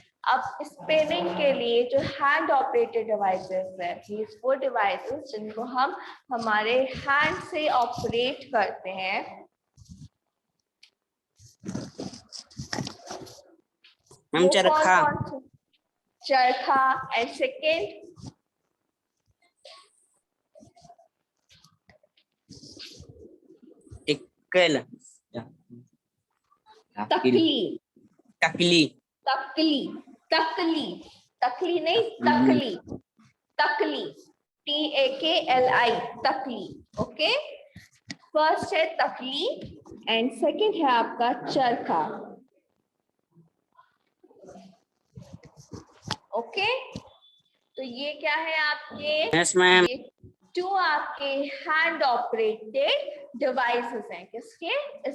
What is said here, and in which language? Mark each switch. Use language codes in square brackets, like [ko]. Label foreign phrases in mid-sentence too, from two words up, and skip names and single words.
[hi] अब स्पिनिंग के लिए जो [en] hand operated devices [hi] है, वो डिवाइसेस जिनको हम हमारे हैंड से ऑपरेट करते हैं, वो चरखा। कौन कौन? चरखा। [en] and second [hi] टिकल, तकली। तकली, तकली, तकली, तकली नहीं तकली, तकली, TAKLI, तकली। ओके, फर्स्ट है तकली [en] and second [hi] है आपका चरखा। ओके, तो ये क्या है आपके? [en] yes ma'am. [hi] ये टू आपके [en] hand operated devices [hi] हैं, किसके?